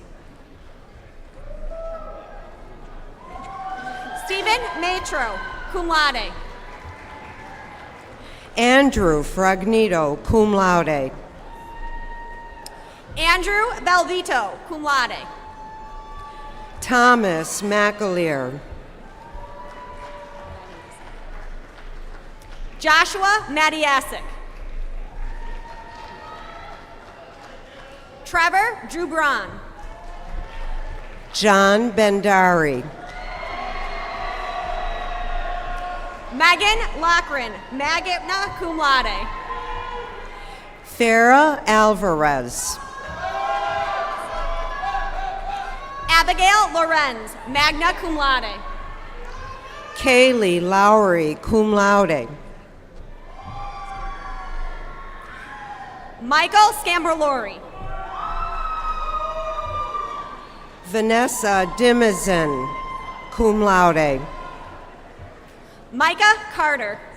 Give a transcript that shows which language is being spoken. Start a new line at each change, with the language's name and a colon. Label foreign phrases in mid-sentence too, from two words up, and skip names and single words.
English: Stephen Matro,
Latin: cum laude.
English: Andrew Fragnito,
Latin: cum laude.
English: Andrew Belvito,
Latin: cum laude.
English: Thomas McAleer. Joshua Matiasik. Trevor Drubron. John Bendari. Megan Lochran,
Latin: magna cum laude.
English: Farah Alvarez. Abigail Lorenz,
Latin: magna cum laude.
English: Kaylee Lowry,
Latin: cum laude.
English: Michael Scamberlori. Vanessa Dimizin,
Latin: cum laude.
English: Micah Carter.